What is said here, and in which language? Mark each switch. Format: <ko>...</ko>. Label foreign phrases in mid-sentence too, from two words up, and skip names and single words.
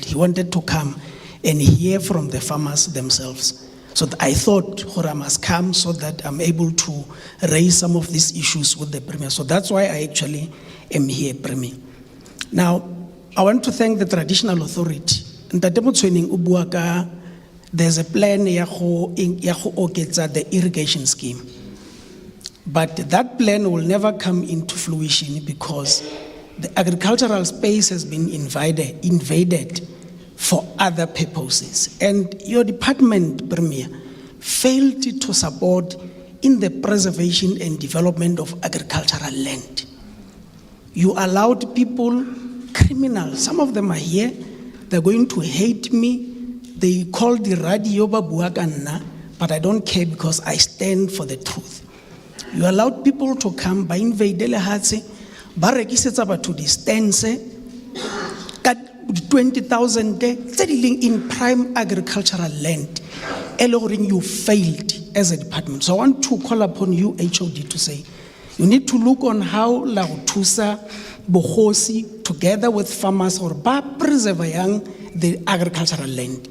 <en>He wanted to come and hear from the farmers themselves. So I thought I must come so that I'm able to raise some of these issues with the Premier. So that's why I actually am here, Premier. Now, I want to thank the traditional authority.</en> <tn>Ntate Motswening o bua ka</tn> <en>there's a plan</en> <tn>ya go oketsa</tn> <en>the irrigation scheme. But that plan will never come into fruition because the agricultural space has been invaded for other purposes. And your department, Premier, failed to support in the preservation and development of agricultural land. You allowed people, criminals, some of them are here, they're going to hate me. They call the radio babuakanna, but I don't care because I stand for the truth. You allowed people to come by invade</en> <tn>lehatse, ba rekisetsa batho distance, ka 20,000</tn> <en>in prime agricultural land. You failed as a department. So I want to call upon you, HOD, to say, you need to look on how Lautusa, Mokgosi, together with farmers, or ba preserve the agricultural land.</en>